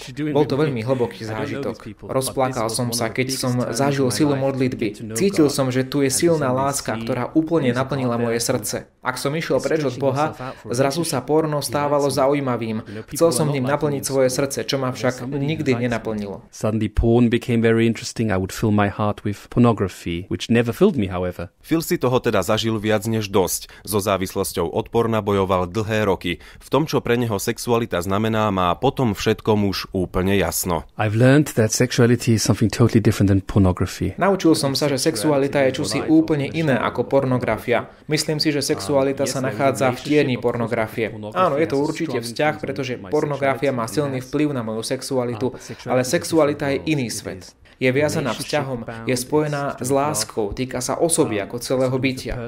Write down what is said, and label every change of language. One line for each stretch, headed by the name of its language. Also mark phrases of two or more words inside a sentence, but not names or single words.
Slovak: Bol to veľmi hlboký zážitok. Rozplakal som sa, keď som zažil silu modlitby. Cítil som, že tu je silná láska, ktorá úplne naplnila moje srdce. Ak som išiel preč od Boha, zrazu sa porno stávalo zaujímavým. Chcel som ním naplniť svoje srdce, čo ma však nikdy nenaplnilo.
English: Suddenly porn became very interesting. I would fill my heart with pornography, which never filled me, however.
Slovak: Phil si toho teda zažil viac než dosť. So závislosťou od porna bojoval dlhé roky. V tom, čo pre neho sexualita znamená, má potom všetkom už úplne jasno.
English: I've learned that sexuality is something totally different than pornography.
Slovak: Naučil som sa, že sexualita je čosi úplne iné ako pornografia. Myslím si, že sexualita sa nachádza v tieni pornografie. Áno, je to určite vzťah, pretože pornografia má silný vplyv na moju sexualitu, ale sexualita je iný svet. Je viazaná vzťahom, je spojená s láskou, týka sa osoby ako celého bytia.